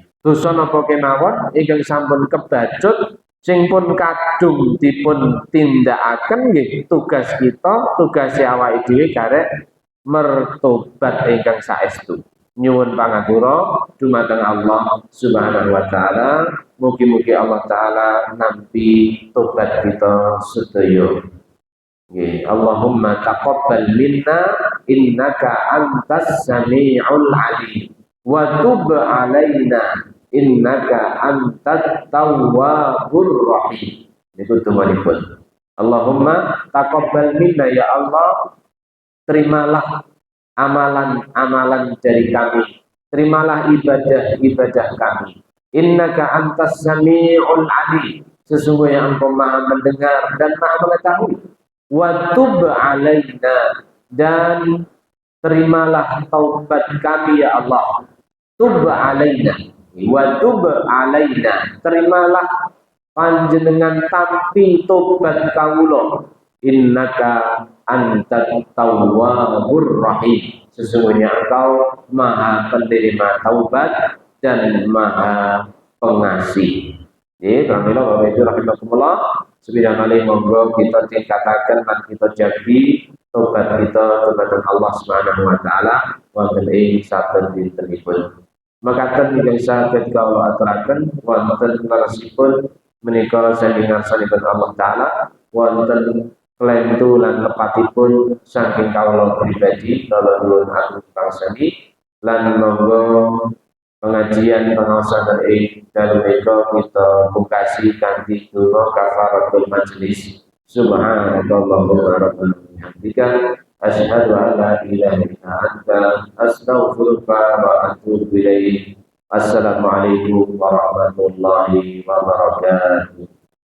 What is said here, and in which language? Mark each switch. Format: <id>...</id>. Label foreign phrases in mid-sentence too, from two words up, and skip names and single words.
<jv>Dosa napa kemawon ingkang sampun kebacut sing pun kadung dipun tindakaken nggih, tugas kita, tugase awake dhewe karek mertobat ingkang saestu. Nyuwun pangapura dumateng Allah</jv> <ar>سبحانه وتعالى.</ar> <jv>Mugi-mugi Allah Ta'ala nampi tobat kita sedaya.</jv> <ar>اللهم تقبل منا إنك أنت السميع العليم وتب علينا إنك أنت التواب الرحيم.</ar> <jv>Niku tumanipun.</jv> <ar>اللهم تقبل منا, يا الله,</ar> <id>terimalah amalan-amalan dari kami, terimalah ibadah-ibadah kami.</id> <ar>إنك أنت السميع العليم,</ar> <id>sesungguhnya Engkau maha mendengar dan maha mengetahui.</id> <ar>وتب علينا,</ar> <id>dan terimalah taubat kami</id> <ar>يا الله. تب علينا وتب علينا,</ar> <jv>terimalah panjenengan tampi tobat kawula.</jv> <ar>إنك أنت التواب الرحيم,</ar> <id>sesungguhnya Engkau maha penerima taubat dan maha pengasih.</id> <jv>Pramila Bapak Ibu rahimakumullah, sebidang kali monggo kita tingkataken lan kita jagi tobat kita dumateng Allah</jv> <ar>سبحانه وتعالى</ar> <jv>wonten ing saben dintenipun. Makaten ingkang saged kawula aturaken wonten leresipun menika saking ngarsanipun Allah Ta'ala, wonten klentu lan lepatipun saking kawula pribadi kala nuwun agung pangsani lan monggo pengajian pengawasan</jv> <id>dan mereka</id> <jv>kita bukasi kanthi donga</jv> <ar>كفارة المجلس. سبحانك اللهم ربنا بحمدك أشهد أن لا إله إلا أنت أستغفرك وأتوب إليك. السلام عليكم ورحمة الله وبركاته.</ar>